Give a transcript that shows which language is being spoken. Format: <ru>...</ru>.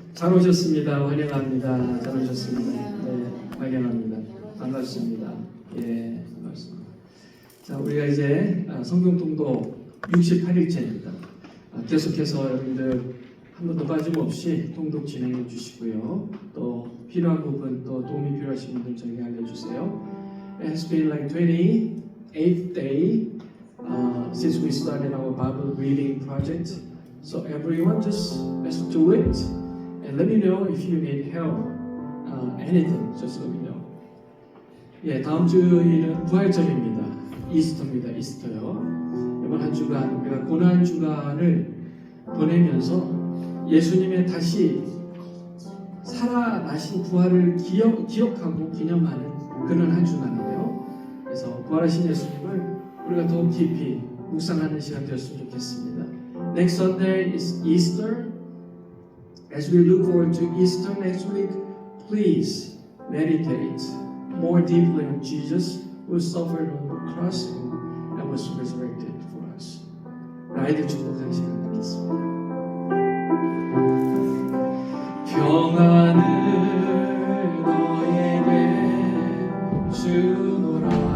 <ko>잘 오셨습니다. 환영합니다. 잘 오셨습니다. 네, 환영합니다. 반갑습니다. 예, 반갑습니다. 자, 우리가 이제 성경 통독 68일째입니다. 계속해서 여러분들 한 번도 빠짐없이 통독 진행해 주시고요. 또 필요한 부분, 또 도움이 필요하신 분들 저에게 알려주세요.</ko> <en>It has been like 28th day since we started our Bible reading project. So everyone just let's do it and let me know if you need help. Anything, just let me know.</en> <ko>예, 다음 주일은 부활절입니다. 이스터입니다. 이스터요. 이번 한 주간 우리가 고난 주간을 보내면서 예수님의 다시 살아나신 부활을 기억하고 기념하는 그런 한 주간이에요. 그래서 부활하신 예수님을 우리가 더 깊이 묵상하는 시간 되었으면 좋겠습니다.</ko> <en>Next Sunday is Easter. As we look forward to Easter next week, please meditate more deeply on Jesus who suffered on the cross and was resurrected for us.</en> <ko>아이들 축복하는 시간 갖겠습니다. 평안을 너에게 주노라.</ko>